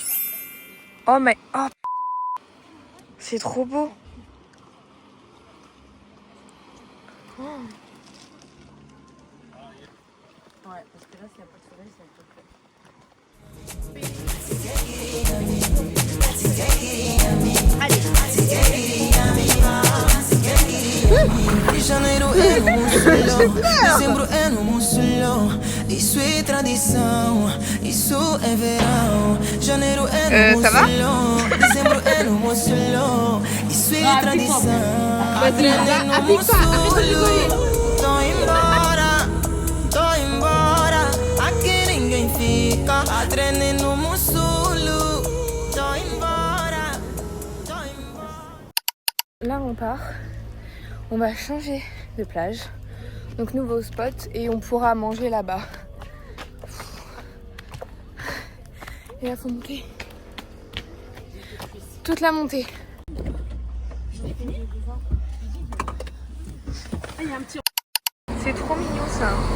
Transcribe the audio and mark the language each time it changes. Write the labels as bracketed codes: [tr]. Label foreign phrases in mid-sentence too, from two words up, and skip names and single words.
[fr] Oh mais oh, c'est trop beau. Oh. Ouais, parce que là, s'il n'y a pas de soleil, ça va être [pt] Janeiro é no Mussolão, dezembro é no Mussolão. Isso é tradição, isso é verão. Janeiro é no Mussolão, dezembro é no Mussolão. Isso é tradição. Adrenalina no Mussolão. Tô embora, aqui ninguém fica. Adrenalina no Mussolão. Tô embora. [fr] Là on part. On va changer de plage, donc nouveau spot, et on pourra manger là-bas. Et là faut monter. Toute la montée. C'est trop mignon ça.